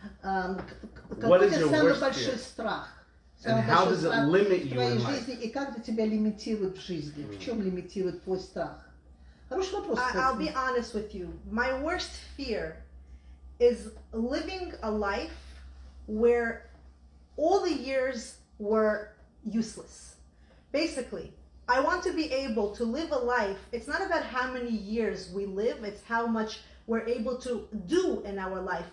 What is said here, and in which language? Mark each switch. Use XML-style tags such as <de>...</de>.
<ru>Какой твой самый большой страх?</ru> <en>And how does it limit you in life?</en> <ru>И как это тебя лимитирует в жизни? В чем лимитирует твой страх? Хороший вопрос.</ru> <en>I'll be honest with you. My worst fear is living a life where all the years were useless. Basically, I want to be able to live a life. It's not about how many years we live, it's how much we're able to do in our life.</en>